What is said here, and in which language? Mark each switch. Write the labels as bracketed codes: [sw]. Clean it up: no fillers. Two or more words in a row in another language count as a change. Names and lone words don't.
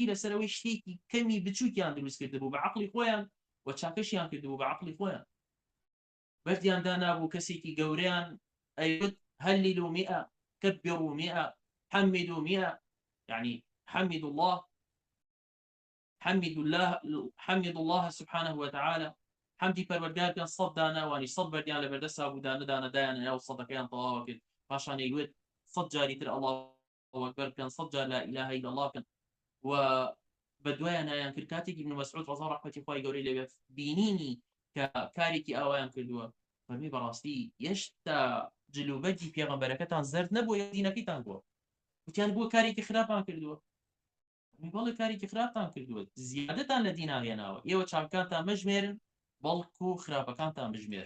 [ckb] لەسەرەوەی شتێکی کەمی بچووکیان دروست کردبوو بە عەقڵی خۆیان و چاکەشیان کردبوو بە عەقڵی خۆیان، بەردیاندا نابوو کەسێکی گەورەیان ئەیوت [ar] هەللوا 100 كبروا 100 حمدوا 100، يعني حمد الله سبحانه وتعالى، [ckb] حمدی پەروەردگار بکەن 100 داناوانی 100 بەردیان لە بەردەسا بوو دانەدانە دایان ناو سەدەکەیان تەواوە کرد، پاشان ئەیوت 100 جاری تر الله ئەکبەر بکەن 100 جار [ar] لا إله إلا الله [ckb] بکەن و بەدوایان نایان کرد. کاتێکی ابن مەسعود ڕەزا ڕەحمەتی خوای گەورەی لێ بێت بینینی کە کارێکی ئاوایان کردووە فەرمی بەڕاستی هێشتا جلوبەرجی پێغەمبەرەکەتان زەرد نەبووە یا دینەکەیتان بووە، وتیان بووە کارێکی خراپان کردووە. بەڵێ کارێکی خراپتان کردووە، زیادەتان لە دینا هێناوە، ئێوە چاکەکانتان مەژمێرن بەڵکو خراپەکانتان بژمێرن.